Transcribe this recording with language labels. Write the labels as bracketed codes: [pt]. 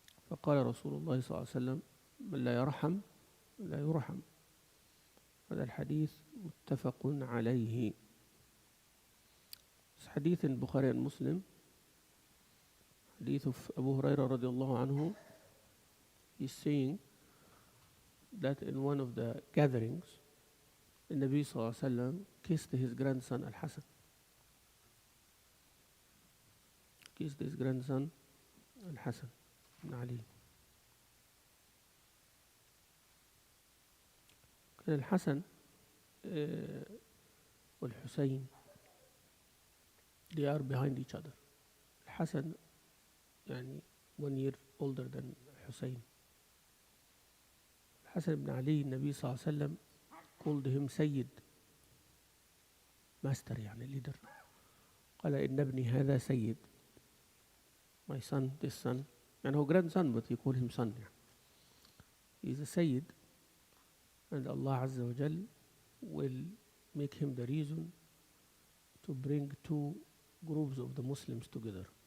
[ar] فقال رسول الله صلى الله عليه وسلم من لا يرحم لا يرحم. هذا الحديث متفق عليه. حديث البخاري ومسلم حديث أبو هريرة رضي الله عنه. [en] He's saying that in one of the gatherings النبي صلى الله عليه وسلم kissed his grandson Al-Hasan. Kissed his grandson Al-Hasan ibn Ali. كان الحسن والحسين they are behind each other. الحسن يعني 1 year older than حسين. [ar] الحسن بن علي النبي صلى الله عليه وسلم [en] called him [ar] سيد master يعني leader. قال إن ابني هذا سيد. [en] My son, this son, [ar] يعني هو [en] grandson but you call him son يعني. He is a سيد and Allah عز وجل will make him the reason to bring 2 groups of the Muslims together.